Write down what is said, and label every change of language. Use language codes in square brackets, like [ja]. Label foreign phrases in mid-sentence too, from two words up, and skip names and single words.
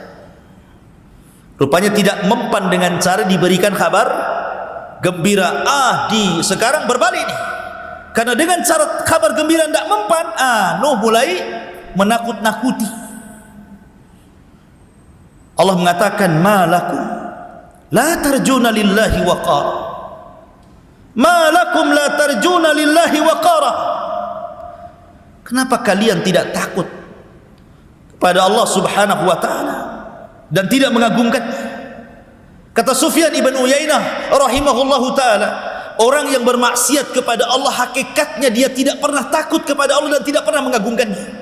[id] Rupanya tidak mempan dengan cara diberikan kabar gembira. Sekarang berbalik nih. Karena dengan cara kabar gembira tidak mempan, Nuh mulai menakut-nakuti. Allah mengatakan, [ar] "ما لكم لا ترجون لله وقارا." ما لكم لا ترجون لله وقارا. [id] Kenapa kalian tidak takut kepada Allah [ar] سبحانه وتعالى [id] dan tidak mengagungkannya? Kata Sufyan ibn Uyainah [ar] رحمه الله تعالى, [id] orang yang bermaksiat kepada Allah hakikatnya dia tidak pernah takut kepada Allah dan tidak pernah mengagungkannya.